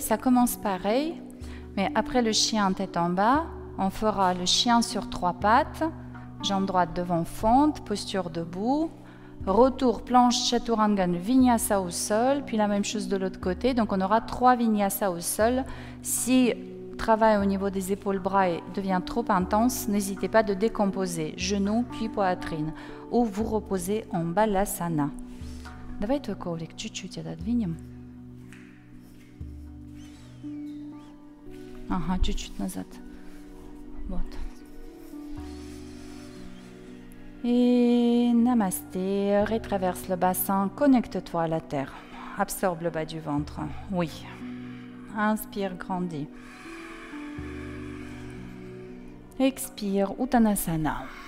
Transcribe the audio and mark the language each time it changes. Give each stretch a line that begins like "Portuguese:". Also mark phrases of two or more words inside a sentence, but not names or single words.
French: Ça commence pareil, mais après le chien tête en bas, on fera le chien sur 3 pattes, jambe droite devant fente, posture debout, retour planche chaturanga, vinyasa au sol, puis la même chose de l'autre côté. Donc on aura 3 vinyasa au sol. Si travail au niveau des épaules, bras devient trop intense, n'hésitez pas de décomposer genoux puis poitrine ou vous reposez en balasana.
Russian: Давайте коврик чуть-чуть отодвинем. Ага, чуть-чуть назад. Вот.
French: Et namasté, retraverse le bassin, connecte-toi à la terre. Absorbe le bas du ventre. Oui. Inspire, grandis. Expire, Uttanasana.